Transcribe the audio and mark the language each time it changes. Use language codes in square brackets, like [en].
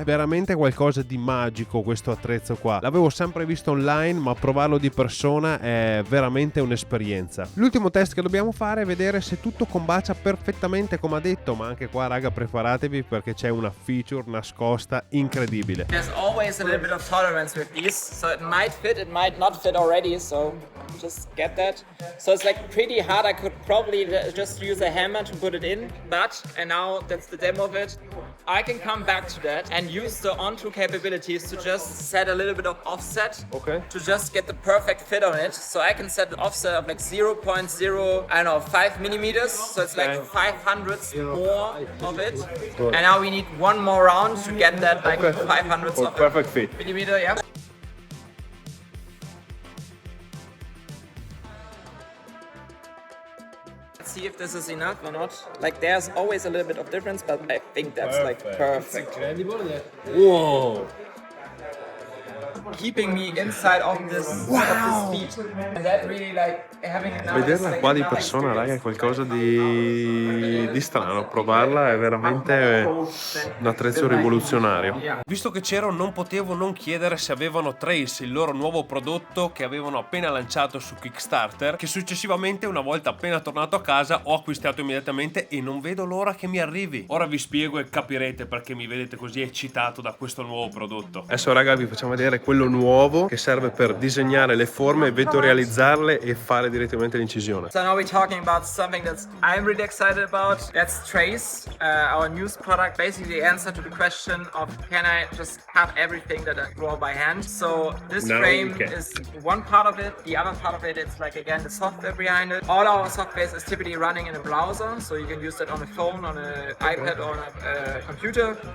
[it] È veramente qualcosa di magico questo attrezzo qua. L'avevo sempre visto online, ma provarlo di persona è veramente un'esperienza. L'ultimo test che dobbiamo fare è vedere se tutto combacia perfettamente come ha detto, ma anche qua, raga, preparatevi perché c'è una feature nascosta incredibile. [en] There's always a little bit of tolerance with these, so it might fit, it might not fit already, so just get that. So it's like pretty hard. I could probably just use a hammer to put it in, but, and now that's the demo of it, I can come back to that and use the on-tool capabilities to just set a little bit of offset, okay, to just get the perfect fit on it. So I can set an offset of like 0.0, I don't know, 5 millimeters, so it's like 500ths more of it. Good. And now we need one more round to get that like 500ths of perfect fit. Millimeter, yeah. See if this is enough or not. Like there's always a little bit of difference, but I think that's like perfect. Whoa! keeping me inside of this speed. And that really like having it now. [it] Vederla qua di persona, raga, è qualcosa di strano. Provarla è veramente un attrezzo rivoluzionario. Visto che c'ero, non potevo non chiedere se avevano Trace, il loro nuovo prodotto che avevano appena lanciato su Kickstarter, che successivamente, una volta appena tornato a casa, ho acquistato immediatamente e non vedo l'ora che mi arrivi. Ora vi spiego e capirete perché mi vedete così eccitato da questo nuovo prodotto. Adesso, raga, vi facciamo vedere quello nuovo che serve per disegnare le forme, vettorializzarle e fare direttamente l'incisione. [en] So now we're talking about something that I'm really excited about. That's Trace, our newest product. Basically the answer to the question of can I just cut everything that I draw by hand. So this frame is one part of it. The other part of it is like, again, the software behind it. All our software is typically running in a browser, so you can use that on a phone, on an iPad, or on a computer.